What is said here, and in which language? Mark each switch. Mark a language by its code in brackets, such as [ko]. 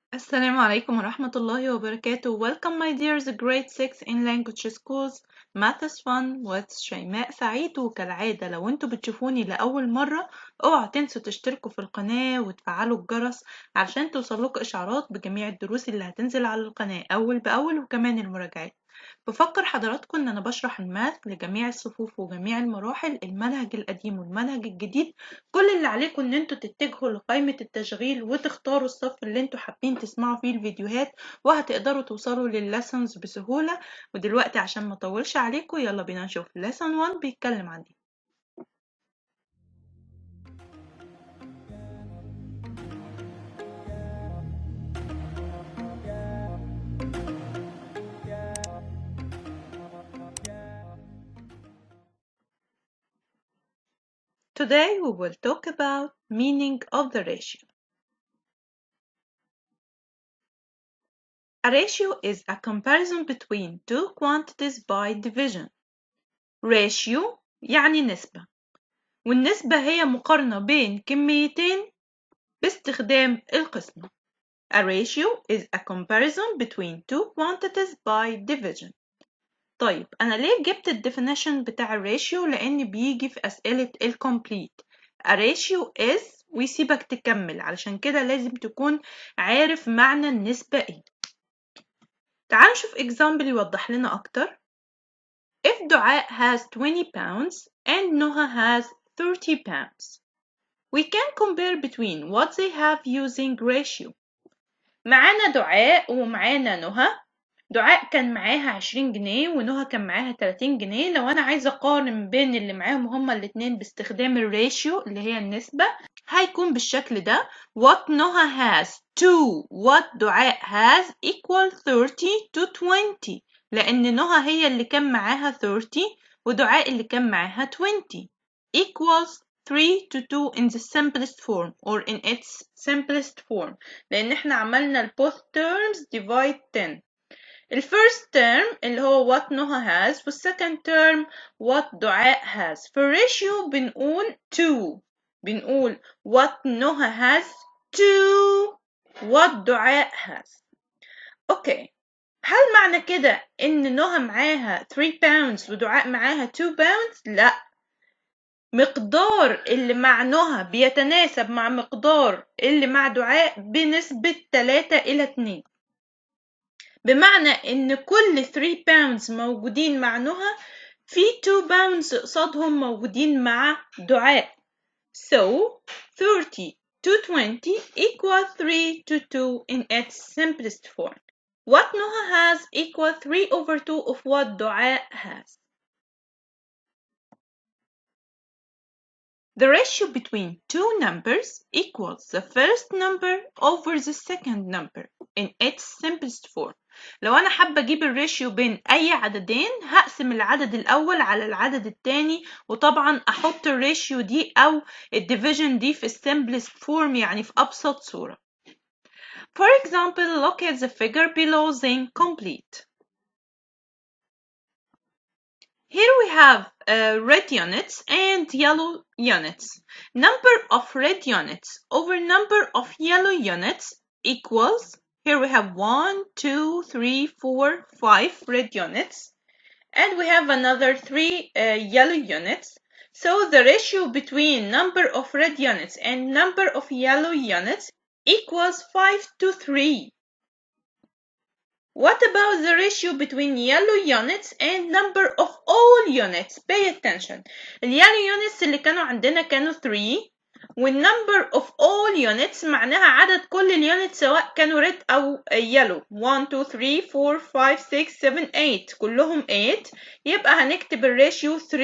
[ar] السلام عليكم ورحمة الله وبركاته. [en] Welcome my dears grade 6 in language schools math is fun with شيماء سعيد. [ar] وكالعادة لو انتوا بتشوفوني لأول مرة اوعوا تنسوا تشتركوا في القناة وتفعلوا الجرس علشان توصلكوا إشعارات بجميع الدروس اللي هتنزل على القناة أول بأول وكمان المراجعات. بفكر حضراتكم ان انا بشرح الماث لجميع الصفوف وجميع المراحل، المنهج القديم والمنهج الجديد. كل اللي عليكم ان انتوا تتجهوا لقائمة التشغيل وتختاروا الصف اللي انتوا حابين تسمعوا فيه الفيديوهات وهتقدروا توصلوا للليسونز بسهولة. ودلوقتي عشان ما اطولش عليكم يلا بينا نشوف lesson 1 بيتكلم عن ايه. [en] Today we will talk about meaning of the ratio. A ratio is a comparison between two quantities by division. [ar] Ratio يعني نسبة، والنسبة هي مقارنة بين كميتين باستخدام القسمة. [en] A ratio is a comparison between two quantities by division. [ar] طيب أنا ليه جبت الديفينيشن بتاع الراتيو؟ لأن بيجي في أسئلة الكومبليت. [en] A ratio is [ar] ويسيبك تكمل، علشان كده لازم تكون عارف معنى النسبة ايه. تعال نشوف example يوضح لنا أكتر. [en] If دعاء has 20 pounds and نهى has 30 pounds, we can compare between what they have using ratio. [ar] معانا دعاء ومعانا نهى. دعاء كان معاها 20 جنيه ونهى كان معاها 30 جنيه. لو أنا عايزة أقارن بين اللي معاهم هما الاتنين باستخدام الراتيو اللي هي النسبة هيكون بالشكل ده. [en] What نهى has to what دعاء has equal 30 to 20، [ar] لأن نهى هي اللي كان معاها 30 ودعاء اللي كان معاها 20 [en] equals 3 to 2 in the simplest form or in its simplest form، [ar] لأن احنا عملنا ال [en] both terms divide 10. ال first term [ar] اللي هو [en] what نهى has وال second term what دعاء has. [ar] في الراتيو بنقول 2، بنقول [en] what نهى has to what دعاء has. [ar] اوكي، هل معنى كده ان نهى معاها 3 pounds ودعاء معاها 2 pounds؟ لا، مقدار اللي مع نهى بيتناسب مع مقدار اللي مع دعاء بنسبة 3:2، بمعنى ان كل 3 pounds موجودين مع نهى في 2 pounds قصادهم موجودين مع دعاء. [en] So 30 to 20 equal 3 to 2 in its simplest form. What نهى has equal 3/2 of what دعاء has. The ratio between two numbers equals the first number over the second number in its simplest form. [ar] لو أنا حابة أجيب الراتيو بين أي عددين هقسم العدد الأول على العدد التاني، وطبعا أحط الراتيو دي أو الديفيجن دي في simplest form يعني في أبسط صورة. [en] For example, look at the figure below then complete. Here we have red units and yellow units. Number of red units over number of yellow units equals, here we have 1, 2, 3, 4, 5 red units. And we have another 3 yellow units. So the ratio between number of red units and number of yellow units equals 5:3. What about the ratio between yellow units and number of all units? Pay attention. The yellow units [ar] اللي كانوا عندنا كانوا 3 وال [en] number of all units [ar] معناها عدد كل اليونتس سواء كانوا red أو yellow. 1 2 3 4 5 6 7 8 كلهم 8، يبقى هنكتب الراتيو 3:8.